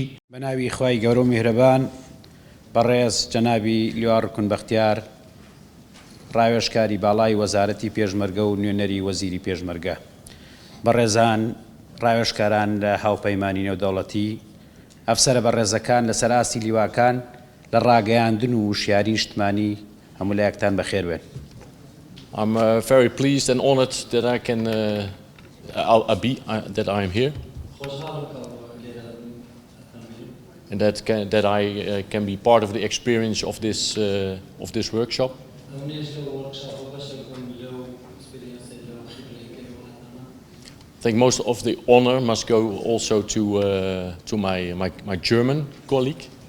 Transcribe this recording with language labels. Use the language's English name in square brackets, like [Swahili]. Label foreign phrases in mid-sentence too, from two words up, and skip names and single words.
[Central Kurdish] بە ناوی خوای گەورە و میهرەبان بەڕێز جەنابی لیوار کونبەختیار ڕاوێژکاری باڵای وەزارەتی پێشمەرگە و نوێنەری وەزیری پێشمەرگە، بەڕێزان ڕاوێژکاران لە هاوپەیمانی نێودەوڵەتی، ئەفسەرە بەڕێزەکان لەسەر ئاستی لیواکان لە ڕاگەیاندن و وشیاری نیشتیمانی هەموو لایەکتان بەخێر بێن. [English] I'm very pleased and honored that I am here. And that I can be part of the experience of this workshop. I think most of the honor must go also to my German colleague.